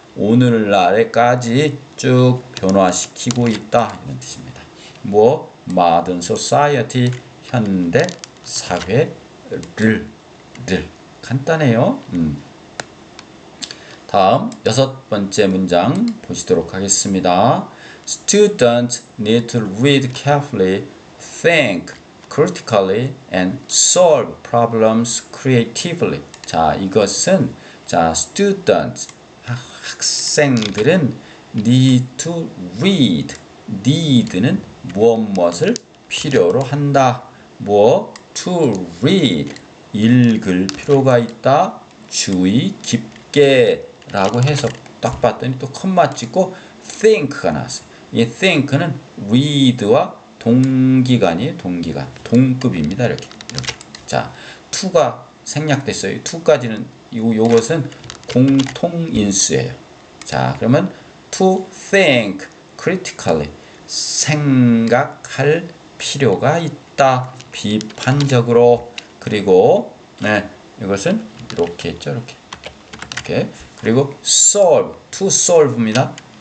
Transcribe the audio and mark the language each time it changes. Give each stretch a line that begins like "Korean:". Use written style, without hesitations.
Korean: 오늘날에까지 쭉 변화시키고 있다. 이런 뜻입니다. 뭐
English: modern society
Korean: 현대 사회를 간단해요. 다음 6번째 문장 보시도록 하겠습니다.
English: Students need to read carefully, think critically, and solve problems creatively.
Korean: 자, 이것은 students 학생들은
English: need to read.
Korean: need는 무엇을 필요로 한다.
English: to read
Korean: 읽을 필요가 있다. 주의 깊게 라고 해서 딱 봤더니 또 콤마 찍고 think가 나왔어요. 이 think는 read와 동기간이에요. 동급입니다. 이렇게. 자, to가 생략됐어요. to까지는 요것은 공통인수예요. 자, 그러면
English: to think critically
Korean: 생각할 필요가 있다. 비판적으로. 그리고 이것은 이렇게 했죠. 이렇게. 그리고 solve,
English: to solve
Korean: 입니다.